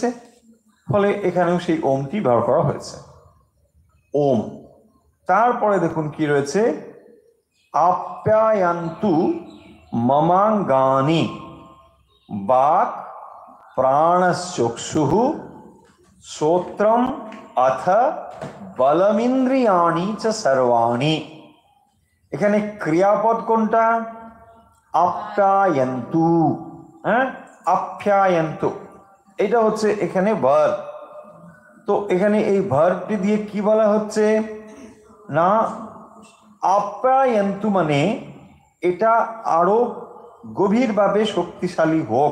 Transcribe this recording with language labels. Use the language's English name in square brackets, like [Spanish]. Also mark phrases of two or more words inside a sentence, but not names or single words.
[Bangla] ফলে এখানেও সেই ওমটি ব্যবহার করা হয়েছে, ওম। তারপরে দেখুন কি রয়েছে, [Sanskrit] আপ্যায়ন্তু মমাঙ্গানি বাক প্রাণশ্চক্ষুঃ শ্রোত্রম अथ बलमिंद्रियाणि च सर्वाणि। [Bangla] এখানে ক্রিয়াপদ কোনটা? আপ্যায়ন্তু। হ্যাঁ, আপ্যায়ন্তু এটা হচ্ছে এখানে ভার্ব। তো এখানে এই ভার্বটি দিয়ে কি বলা হচ্ছে না, আপ্যায়ন্তু মানে এটা আরো গভীরভাবে শক্তিশালী হোক।